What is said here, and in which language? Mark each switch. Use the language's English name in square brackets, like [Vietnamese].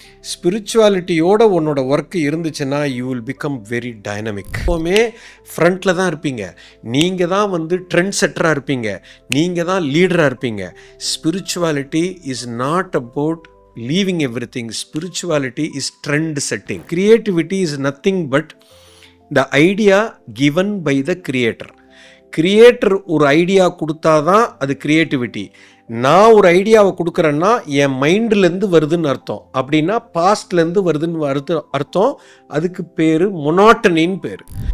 [Tamil] ஸ்பிரிச்சுவாலிட்டியோட உன்னோட ஒர்க்கு இருந்துச்சுன்னா [English] You will become very dynamic. [Tamil] எப்போவுமே ஃப்ரண்ட்டில் தான் இருப்பீங்க. நீங்கள் தான் ட்ரெண்ட் செட்டராக இருப்பீங்க. நீங்கள் தான் லீடராக இருப்பீங்க. [English] Spirituality is not about leaving everything. Spirituality is trend setting. Creativity is nothing but the idea given by the creator. [Tamil] Creator ஒரு ஐடியா கொடுத்தாதான் அது கிரியேட்டிவிட்டி. நான் ஒரு ஐடியாவை கொடுக்குறேன்னா என் மைண்ட்லேருந்து வருதுன்னு அர்த்தம். அப்படின்னா பாஸ்ட்லேருந்து வருதுன்னு அர்த்தம். அதுக்கு பேர் மொனாட்டனின்னு பேர்.